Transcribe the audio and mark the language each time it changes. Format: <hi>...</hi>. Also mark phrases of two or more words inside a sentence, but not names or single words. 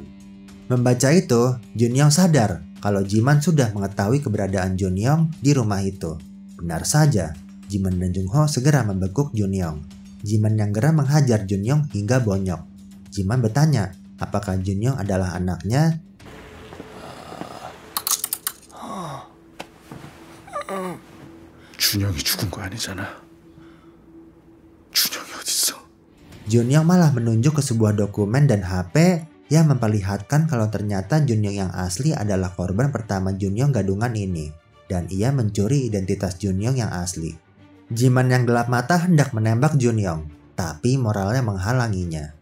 <id>Membaca itu, Junyong sadar kalau Jiman sudah mengetahui keberadaan Junyong di rumah itu. Benar saja, Jiman dan Jungho segera membekuk Junyong. Jiman yang geram menghajar Junyong hingga bonyok. Jiman bertanya, apakah Junyong adalah anaknya?</id> <ko>준영이 죽은 거 아니잖아. 준영이 어딨어?</ko> <id>Junyong malah menunjuk ke sebuah dokumen dan HP yang memperlihatkan kalau ternyata Junyong yang asli adalah korban pertama Junyong gadungan ini. Dan ia mencuri identitas Junyong yang asli. Jiman yang gelap mata hendak menembak Junyong, tapi moralnya menghalanginya.</id>